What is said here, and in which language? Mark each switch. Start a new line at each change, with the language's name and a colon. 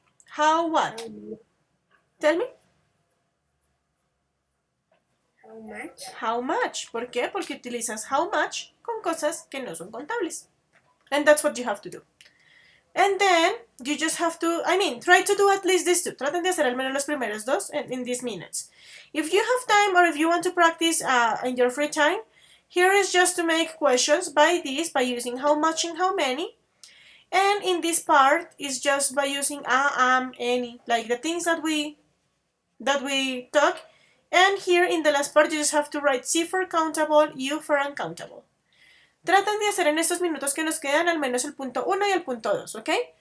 English: How what? Tell me. How much?
Spanish: How much. ¿Por qué? Porque utilizas how much con cosas que no son contables.
English: And that's what you have to do. And then you just have to, try to do at least these two.
Spanish: Traten de hacer al menos los primeros dos
English: in these minutes. If you have time or if you want to practice in your free time, here is just to make questions by using how much and how many. And in this part is just by using am, any, like the things that we talk. And here in the last part you just have to write C for countable, U for uncountable.
Spanish: Traten de hacer en estos minutos que nos quedan al menos el punto 1 y el punto 2, ¿ok?